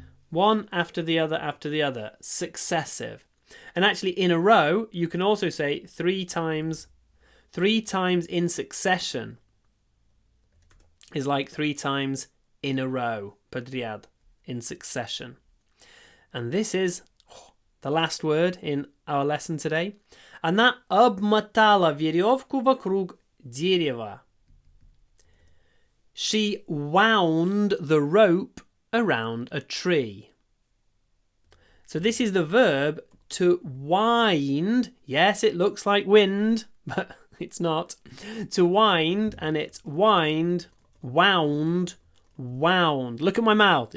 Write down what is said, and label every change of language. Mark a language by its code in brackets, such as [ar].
[en] One after the other. Successive. And actually, in a row, you can also say three times in succession is like 3 times in a row. Подряд, in succession. And this is the last word in our lesson today. [ru] Она обмотала веревку вокруг дерева. [en] She wound the rope around a tree. So this is the verb to wind. Yes, it looks like wind, but it's not. To wind, and it's wind, wound, wound. Look at my mouth.